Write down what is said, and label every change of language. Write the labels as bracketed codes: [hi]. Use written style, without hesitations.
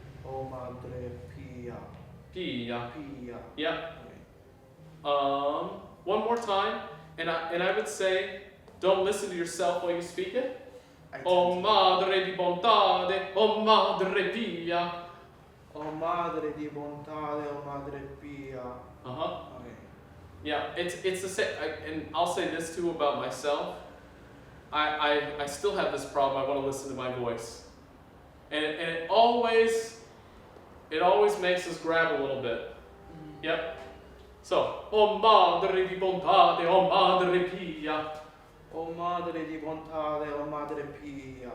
[it] O madre pia. Pia. Pia. [en] Yeah. One more time, and I would say, don't listen to yourself while you speak it. [it] O madre di bontade, o madre pia. O madre di bontà, o madre pia. [en] Okay. Yeah, it's the same, and I'll say this too about myself. I still have this problem. I want to listen to my voice, and it always makes us grab a little bit. Yep. [it] So, o madre di bontà, o madre pia. O madre di bontà, o madre pia.